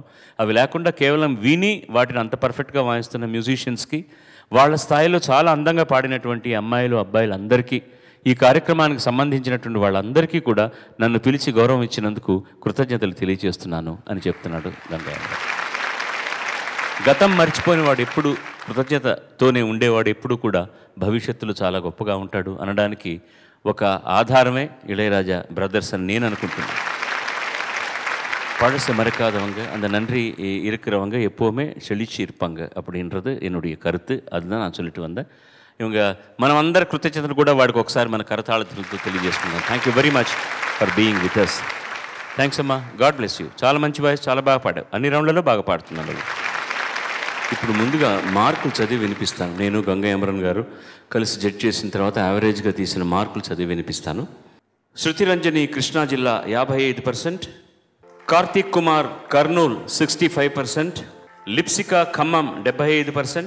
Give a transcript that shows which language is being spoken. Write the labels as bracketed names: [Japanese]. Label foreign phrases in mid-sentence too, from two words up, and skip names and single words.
[Telugu] అవి లేకుండా కేవలం విని వాటిని అంత పర్ఫెక్ట్గా వాయిస్తున్న మ్యూజిషియన్స్కి, వాళ్ళ స్థాయిలో చాలా అందంగా పాడినటువంటి అమ్మాయిలు అబ్బాయిలు అందరికీ, ఈ కార్యక్రమానికి సంబంధించినటువంటి వాళ్ళందరికీ కూడా నన్ను పిలిచి గౌరవం ఇచ్చినందుకు కృతజ్ఞతలు తెలియజేస్తున్నాను అని చెప్తున్నాడు గంగయ్య. గతం మర్చిపోయిన వాడు ఎప్పుడు కృతజ్ఞతతోనే ఉండేవాడు ఎప్పుడు కూడా భవిష్యత్తులో చాలా గొప్పగా ఉంటాడు అనడానికి ఒక ఆధారమే இளையராஜா பிரதர்ஸ் అని నేను అనుకుంటున్నాను. [Tamil] பழச மறக்காதவங்க, அந்த நன்றி இருக்கிறவங்க எப்போவுமே செழிச்சு இருப்பாங்க அப்படின்றது என்னுடைய கருத்து. அதுதான் நான் சொல்லிட்டு வந்தேன். [Telugu] இவங்க మనం అందరి కృతజ్ఞతలు కూడా వాడికి ఒకసారి మన కరతాళతులతో తెలియజేసుకుందాం. [English] Thank you very much for being with us. Thanks amma, God bless you. [Telugu] చాలా మంచి వాయిస్, చాలా బాగా పాడావు, అన్ని రౌండ్లలో బాగా పాడుతున్నాను. ఇప్పుడు ముందుగా మార్కులు చదివి వినిపిస్తాను. నేను గంగా అమరన్ గారు కలిసి జడ్జ్ చేసిన తర్వాత యావరేజ్గా తీసిన మార్కులు చదివి వినిపిస్తాను. శృతిరంజని కృష్ణా జిల్లా 55%, కార్తీక్ కుమార్ కర్నూల్ 65%, లిప్సికా ఖమ్మం 75%,